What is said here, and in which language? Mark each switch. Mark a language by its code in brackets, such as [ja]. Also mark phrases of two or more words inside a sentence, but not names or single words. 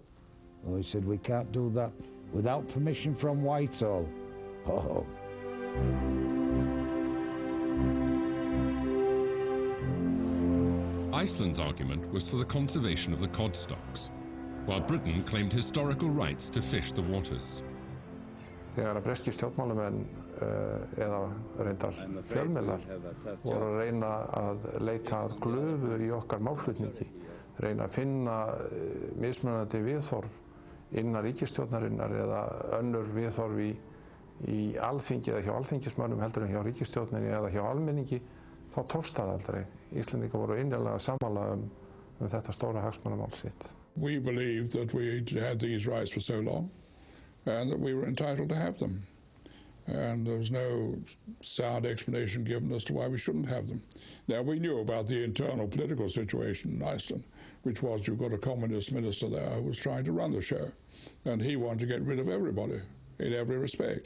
[en] Oh, he said, we can't do that without permission from Whitehall. Oh. Iceland's argument was for the conservation of the cod stocks, while Britain claimed historical rights to fish the waters. [is] Þegar breski stjórnmálamenn eða reyndar fjölmiðlar voru að reyna að leita að glöfu í okkar málflutningi, reyna að finna mismunandi viðhorf innan ríkisstjórnarinnar eða önnur viðhorf í alþingi eða hjá alþingismönnum heldur en hjá ríkisstjórninni eða hjá almenningi, þá tókst það aldrei. Íslendingar voru innilega sammála þetta stóra hagsmunamál sitt. [en] We believed that we had these rights for so long and that we were entitled to have them. And there was no sound explanation given as to why we shouldn't have them. Now, we knew about the internal political situation in Iceland, which was you've got a communist minister there who was trying to run the show, and he wanted to get rid of everybody in every respect.